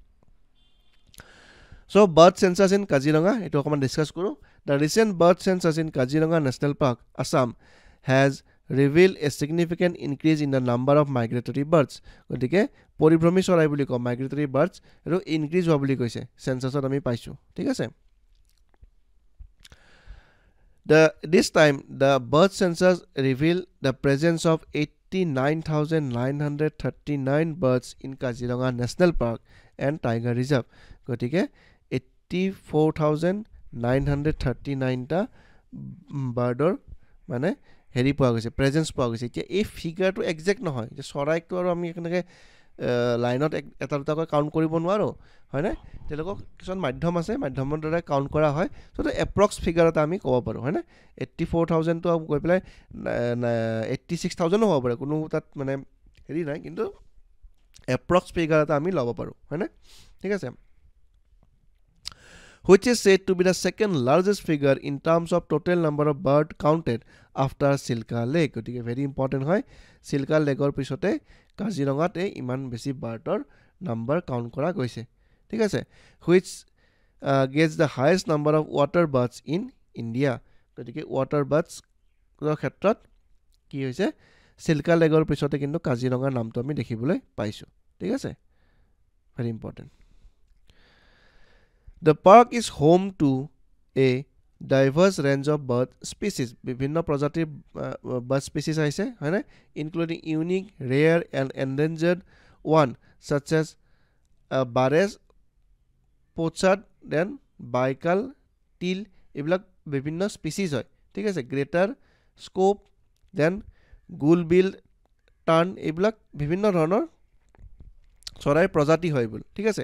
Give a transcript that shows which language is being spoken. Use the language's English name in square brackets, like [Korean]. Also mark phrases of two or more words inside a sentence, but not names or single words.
[Assamese] চ' [English] bird census in Kaziranga [Assamese] এইটো অকণমান ডিছকাছ কৰোঁ। [English] The recent bird census in Kaziranga National Park Assam has revealed a significant increase in the number of migratory birds. [Assamese] গতিকে পৰিভ্ৰমী চৰাই বুলি কওঁ, [English] migratory birds, [Assamese] এইটো ইনক্ৰিজ হোৱা বুলি কৈছে চেন্সাছত আমি পাইছোঁ, ঠিক আছে। [English] This time, the bird census revealed the presence of 89,939 birds in Kaziranga National Park and Tiger Reserve. [Assamese] গতিকে 84,939 টা বাৰ্ডৰ মানে হেৰি পোৱা গৈছে, প্ৰেজেন্স পোৱা গৈছে। এতিয়া এই ফিগাৰটো একজেক্ট নহয়, যে চৰাইকটো আৰু আমি এনেকৈ লাইনত এটা দুটাকৈ কাউণ্ট কৰিব নোৱাৰোঁ, হয়নে। তেওঁলোকক কিছুমান মাধ্যম আছে, মাধ্যমৰ দ্বাৰা কাউণ্ট কৰা হয়। চ' [English] approx figure [Assamese] এটা আমি ক'ব পাৰোঁ, হয়নে। 84,000টো গৈ পেলাই 86,000ও হ'ব পাৰে, কোনো তাত মানে হেৰি নাই, কিন্তু [English] approx figure [Assamese] এটা আমি ল'ব পাৰোঁ, হয়নে, ঠিক আছে। [English] Which is said to be the second largest figure in terms of total number of bird counted after Silka Lake. [Assamese] গতিকে [English] very important [Assamese] হয়, চিল্কা লেকৰ পিছতে কাজিৰঙাত ইমান বেছি বাৰ্ডৰ [English] number count [Assamese] কৰা গৈছে, ঠিক আছে। [English] Which gets the highest number of water birds in India. [Assamese] গতিকে [English] water birdsৰ [Assamese] ক্ষেত্ৰত কি হৈছে, চিল্কা লেকৰ পিছতে কিন্তু কাজিৰঙাৰ নামটো আমি দেখিবলৈ পাইছোঁ, ঠিক আছে, [English] very important. The park is home to a diverse range of bird species. [Assamese] বিভিন্ন প্ৰজাতিৰ [English] bird species [Assamese] আহিছে, হয়নে, [English] including unique, rare and endangered one such as [Assamese] বাৰেজ, পোচাৰ্ড, [English] then Baikal, [Assamese] টিল, এইবিলাক বিভিন্ন স্পেচিছ হয়, ঠিক আছে। [English] greater scaup, then gull-billed tern, [Assamese] এইবিলাক বিভিন্ন ধৰণৰ চৰাইৰ প্ৰজাতি হয় বোল, ঠিক আছে।